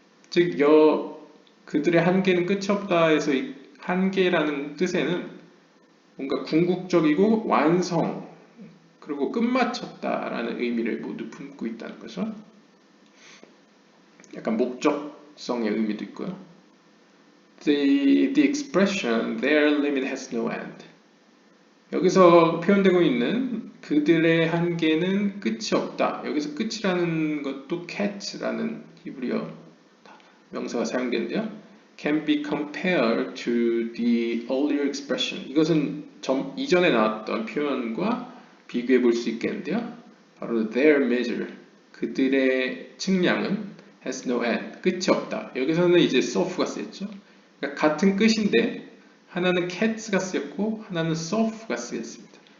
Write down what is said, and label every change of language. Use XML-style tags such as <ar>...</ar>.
<ko>즉, 그들의 한계는 끝이 없다에서 이 한계라는 뜻에는 뭔가 궁극적이고 완성, 그리고 끝마쳤다라는 의미를 모두 품고 있다는 거죠. 약간 목적성의 의미도 있고요.</ko> <en>The expression their limit has no end.</en> <ko>여기서 표현되고 있는 그들의 한계는 끝이 없다. 여기서 끝이라는 것도 cat라는 히브리어 명사가 사용되는데요.</ko> <en>Can be compared to the earlier expression.</en> <ko>이것은 이전에 나왔던 표현과 비교해 볼 수 있겠는데요. 바로</ko> <en>their measure.</en> <ko>그들의 측량은</ko> <en>has no end.</en> <ko>끝이 없다. 여기서는 이제 soft가 쓰였죠. 그러니까 같은 끝인데 하나는 cats가 쓰였고 하나는 soft가 쓰였습니다.</ko>